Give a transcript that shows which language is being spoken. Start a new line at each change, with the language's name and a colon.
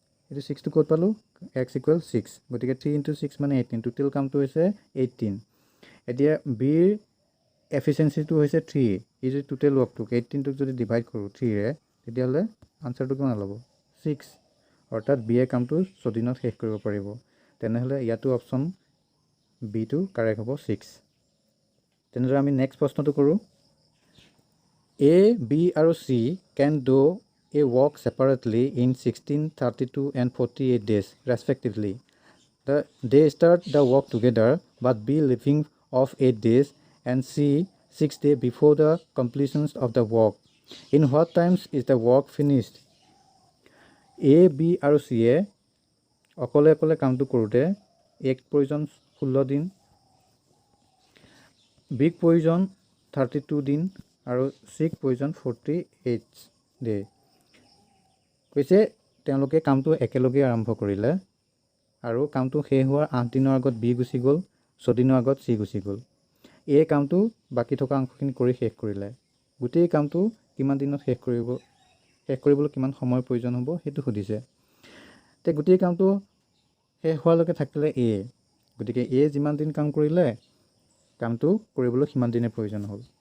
Assamese: এইটো 6টো ক'ত পালোঁ x = 6 গতিকে 3 × 6 মানে 18 টোটেল কামটো হৈছে 18 এতিয়া বিৰ এফিচিয়েঞ্চিটো হৈছে 3 এই যদি টোটেল ৱৰ্কটোক 18টোক যদি ডিভাইড কৰোঁ 3ৰে তেতিয়াহ'লে আনচাৰটো কিমান ওলাব 6 অৰ্থাৎ বিয়ে কামটো 6 দিনত শেষ কৰিব পাৰিব তেনেহ'লে ইয়াতো অপশ্যন বিটো কাৰেক্ট হ'ব 6 তেনেদৰে আমি নেক্সট প্ৰশ্নটো কৰোঁ
English: A B আৰু C can do a work separately in 16, 32 and 48 days respectively. They start the work together but B leaving off 8 days and C 6 days before the completion of the work. In what times is the work finished?
Assamese: A, B আৰু C এ অকলে অকলে কামটো কৰোঁতে এক প্ৰয়োজন 16 দিন বিক প্ৰয়োজন 32 দিন আৰু চিক প্ৰয়োজন 48 ডে কৈছে তেওঁলোকে কামটো একেলগে আৰম্ভ কৰিলে আৰু কামটো শেষ হোৱাৰ 8 দিনৰ আগত বি গুচি গ'ল 6 দিনৰ আগত চি গুচি গ'ল এই কামটো বাকী থকা অংশখিনি কৰি শেষ কৰিলে গোটেই কামটো কিমান দিনত শেষ কৰিবলৈ কিমান সময়ৰ প্ৰয়োজন হ'ব সেইটো সুধিছে তে গোটেই কামটো শেষ হোৱালৈকে থাকিলে এ গতিকে এ যিমান দিন কাম কৰিলে কামটো কৰিবলৈ সিমান দিনৰ প্ৰয়োজন হ'ল